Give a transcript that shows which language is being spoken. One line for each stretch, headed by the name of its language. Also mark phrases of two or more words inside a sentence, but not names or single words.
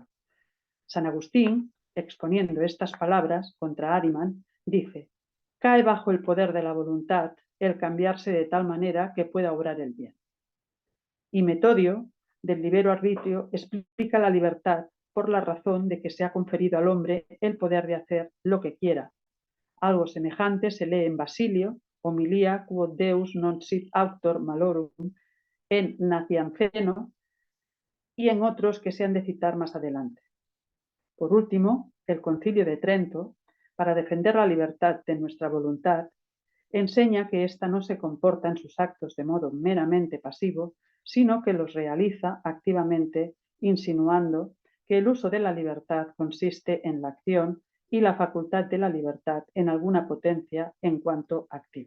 Spanish: San Agustín, exponiendo estas palabras contra Ariman, dice: cae bajo el poder de la voluntad el cambiarse de tal manera que pueda obrar el bien. Y Metodio, del libero arbitrio, explica la libertad por la razón de que se ha conferido al hombre el poder de hacer lo que quiera. Algo semejante se lee en Basilio, Homilia quod Deus non sit auctor malorum, en Nacianceno y en otros que se han de citar más adelante. Por último, el Concilio de Trento, para defender la libertad de nuestra voluntad, enseña que ésta no se comporta en sus actos de modo meramente pasivo, sino que los realiza activamente, insinuando que el uso de la libertad consiste en la acción y la facultad de la libertad en alguna potencia en cuanto activa.